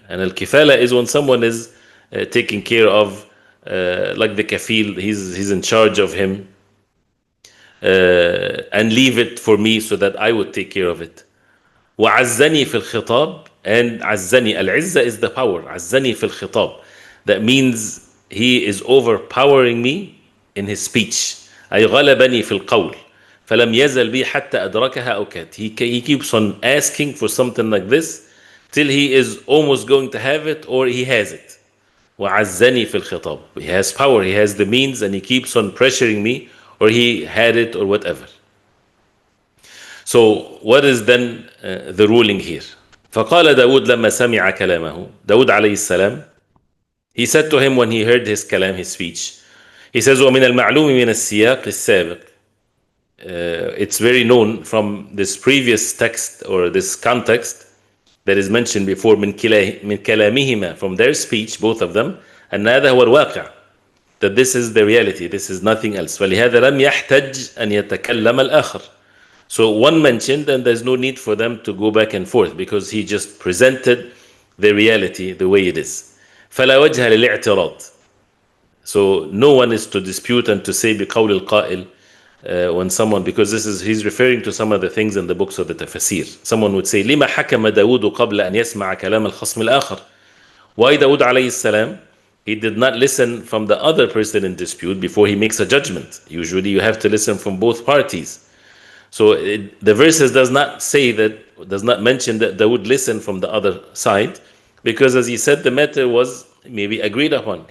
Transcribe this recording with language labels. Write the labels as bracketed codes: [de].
[en] And al-kifala is when someone is taking care of, like the kafil, he's in charge of him, and leave it for me so that I would take care of it. [ar] وَعَزَّنِي فِي الْخِطَابِ. [en] And عَزَّنِي, al-'izza is the power. [ar] عَزَّنِي فِي الْخِطَابِ. [en] That means he is overpowering me in his speech. [ar] أي غلبني في القول. فلم يزل بي حتى أدركها أو كاد. [en] He keeps on asking for something like this till he is almost going to have it or he has it. [ar] وعزني في الخطاب. [en] He has power, he has the means, and he keeps on pressuring me, or he had it or whatever. So what is then the ruling here? [ar] فقال داود لما سمع كلامه. [en] Dawood عليه السلام, he said to him when he heard his kalam, his speech, he says [ar] ومن المعلوم من السياق السابق. [en] It's very known from this previous text or this context that is mentioned before, [ar] من كلامهما, [en] from their speech, both of them, [ar] أن هذا هو الواقع, [en] that this is the reality, this is nothing else. [ar] فلهذا لم يحتج أن يتكلم الآخر. [en] So one mentioned, and there's no need for them to go back and forth because he just presented the reality the way it is. [ar] فلا وجه للاعتراض. [en] So no one is to dispute and to say [ar] بقول القائل, [en] when someone, because he's referring to some of the things in the books of the tafsir. Someone would say [ar] لما حكم داود قبل أن يسمع كلام الخصم الآخر. [en] Why Dawood عليه السلام, he did not listen from the other person in dispute before he makes a judgment. Usually you have to listen from both parties. So the verses does not mention that Dawood listened from the other side, because as he said, the matter was maybe agreed upon.